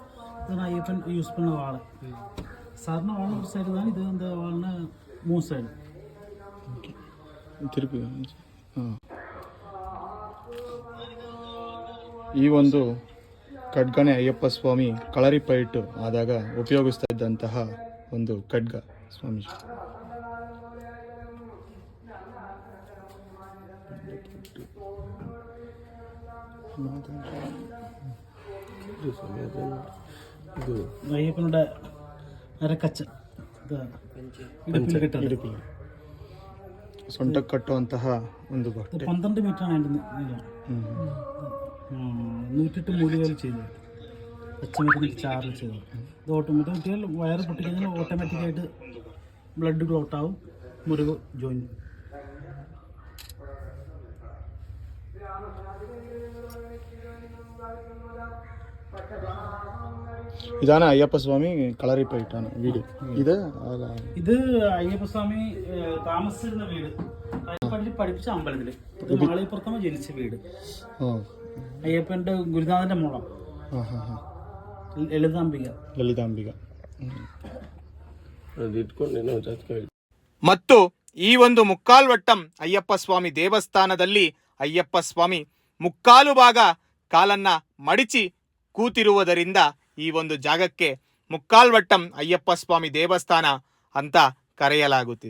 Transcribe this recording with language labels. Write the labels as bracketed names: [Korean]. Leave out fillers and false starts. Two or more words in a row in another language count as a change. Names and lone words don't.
[Kannada] ಈ ಒಂದು ಖಡ್ಗನೇ ಅಯ್ಯಪ್ಪ ಸ್ವಾಮಿ ಕಳರಿ ಪೈಟ್ ಆದಾಗ ಉಪಯೋಗಿಸ್ತಾ ಇದ್ದಂತಹ ಒಂದು ಖಡ್ಗ ಸ್ವಾಮೀಜಿ. [Malayalam] അയ്യപ്പനുടെ അരക്കച്ച [Kannada] ಸೊಂಟಕ್ಕೆ ಕಟ್ಟುವಂತಹ ಒಂದು ಬಟ್ಟೆ. [Malayalam] 12 മീറ്ററാണ് അതിൻ്റെ നീളം. 108 മൂലികൾ ചെയ്തു, പച്ചമരുന്ന് ചാറിൽ ചെയ്തു. ഇത് ഓട്ടോമാറ്റിക് കുട്ടികൾ വയറ് പൊട്ടിക്കഴിഞ്ഞാൽ ഓട്ടോമാറ്റിക്കായിട്ട് [English] blood clot [Malayalam] ആവും, മുറിവ് ജോയിൻ. ഇതാണ് അയ്യപ്പ സ്വാമി കളറി പൈറ്റാണ് വീട്. ഇത് അയ്യപ്പ സ്വാമി താമസിച്ചിരുന്ന വീട്, പഠിപ്പിച്ച അമ്പലത്തില്. ഇത് മാളികപ്പുറത്തമ്മ ജനിച്ച വീട്. അയ്യപ്പന്റെ ഗുരുനാഥന്റെ മോളാണ് ಲಲಿತಾಂಬಿಗ. [Kannada] ಮತ್ತು ಈ ಒಂದು ಮುಕ್ಕಾಲ್ವಟ್ಟಂ ಅಯ್ಯಪ್ಪ ಸ್ವಾಮಿ ದೇವಸ್ಥಾನದಲ್ಲಿ ಅಯ್ಯಪ್ಪ ಸ್ವಾಮಿ ಮುಕ್ಕಾಲು ಭಾಗ ಕಾಲನ್ನ ಮಡಿಚಿ ಕೂತಿರುವುದರಿಂದ ಈ ಒಂದು ಜಾಗಕ್ಕೆ ಮುಕ್ಕಾಲ್ವಟ್ಟಂ ಅಯ್ಯಪ್ಪ ಸ್ವಾಮಿ ದೇವಸ್ಥಾನ ಅಂತ ಕರೆಯಲಾಗುತ್ತಿದೆ.